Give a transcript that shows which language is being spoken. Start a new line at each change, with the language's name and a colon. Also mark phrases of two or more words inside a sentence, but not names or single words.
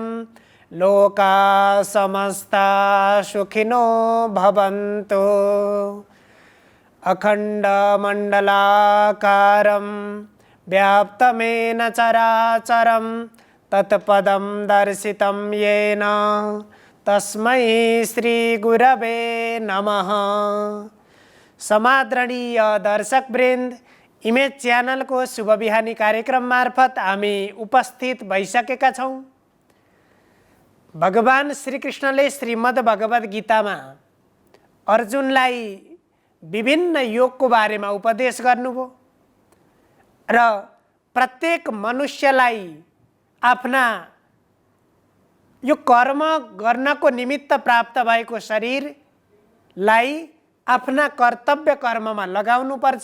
Sanskrit: लोकाः समस्ताः सुखिनो भवन्तु। अखण्डमण्डलाकारं व्याप्तमेन चराचरं तत्पदं दर्शितं येन तस्मै श्रीगुरवे नमः।
Nepali: समादरणीय दर्शकवृन्द, इमेज च्यानल को शुभ बिहानी कार्यक्रम मार्फत हामी उपस्थित भइसकेका छौँ। भगवान श्रीकृष्णले श्रीमद् भगवद गीतामा अर्जुनलाई विभिन्न योगको बारेमा उपदेश गर्नुभयो र प्रत्येक मनुष्यलाई आफ्ना यो कर्म गर्नको निमित्त प्राप्त भएको शरीरलाई आफ्ना कर्तव्य कर्ममा लगाउनु पर्छ।